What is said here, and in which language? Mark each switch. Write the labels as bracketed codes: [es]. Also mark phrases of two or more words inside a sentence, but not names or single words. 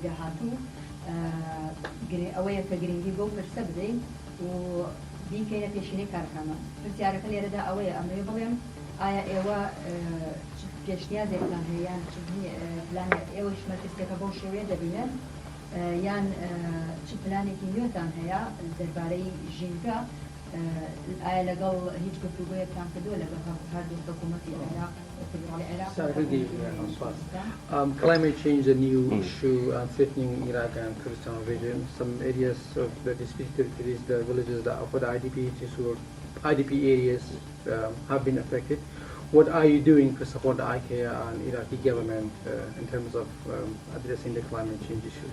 [ckb] داهاتوو ئەوەیە کە گرنگی بۆ پرسە بدەین و بیکەینە پێشینەی کارەکانمان پرسیارەکە لێرەدا ئەوەیە ئەمەوێ بڵێم ئایا ئێوە پێشنیازێکتان هەیە یان پلان ئێوەش مەترسیەکە بەو شێوەیە دەبینن یان چ پلانێکی نوێتان هەیە دەربارەی ژینگە ئایا لەگەڵ هیچ گفتوگۆیەکتان کردووە لەگەڵ هەردوو حکومەتی عێراق فدرالی عێراق [en] Climate change is a new issue threatening Iraq and Kurdistan region. Some areas of the dispute is the villages that for the IDP areas have been affected. What are you doing to support the IKEA and Iraqi government in terms of addressing the climate change issues?